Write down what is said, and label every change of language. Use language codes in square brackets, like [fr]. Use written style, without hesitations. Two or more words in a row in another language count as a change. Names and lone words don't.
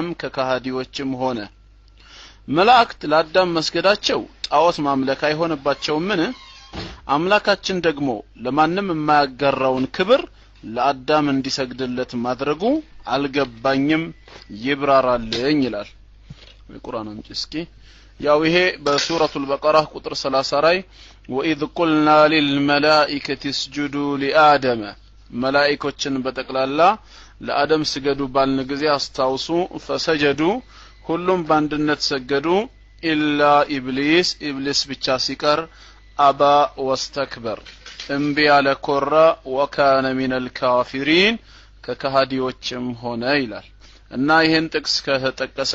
[am] ከካሃዲዎችም ሆነ መላእክት ለአዳም መስገዳቸው ጣዖት ማምለክ አይሆንባቸውም ምን አምላካችን ደግሞ ለማንም የማያጋራውን ክብር ለአዳም እንዲሰግድለት ማድረጉ አልገባኝም ይብራራልኝ ይላል [ar] القرآن امجسكي [am] ያው ይሄ በሱረቱል በቀራ ቁጥር 30 ላይ [ar] وإذ قلنا للملائكة اسجدوا لآدم [am] መላእክቶችን በተቀላላ ለአደም ስገዱ ባልን ጊዜ አስታውሱ ፈሰጀዱ ሁሉም ባንድነት ሰገዱ [ar] إلا إبليس [am] ብቻ ሲቀር [ar] أبى واستكبر [am] እምቢ ያለ ኮራ [ar] وكان من الكافرين [am] ከካሃዲዎችም ሆነ ይላል እና ይሄን ጥቅስ ከተጠቀሰ